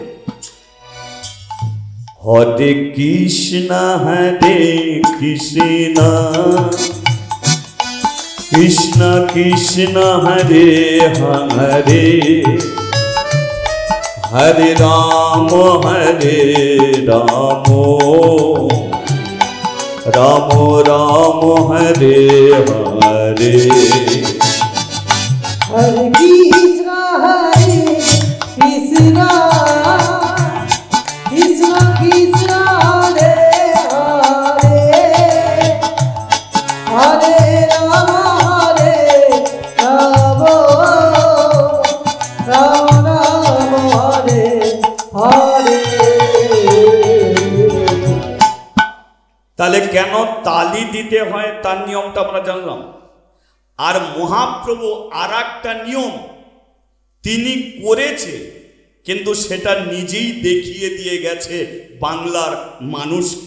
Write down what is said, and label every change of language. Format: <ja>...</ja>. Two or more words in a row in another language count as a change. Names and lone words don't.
<sa>হরে কৃষ্ণ কৃষ্ণ কৃষ্ণ হরে হরে, হরে রাম রাম রাম হরে হরে। हरे कृष्ण कृष्ण कृष्ण हरे हरे, हरे राम राम राम हरे हरे।</sa> <bn>তাহলে কেন তালি দিতে হয় তার নিয়মটা আমরা জানলাম। আর মহাপ্রভু আর একটা নিয়ম তিনি করেছে, কিন্তু সেটা নিজেই দেখিয়ে দিয়ে গেছে বাংলার মানুষকে।</bn>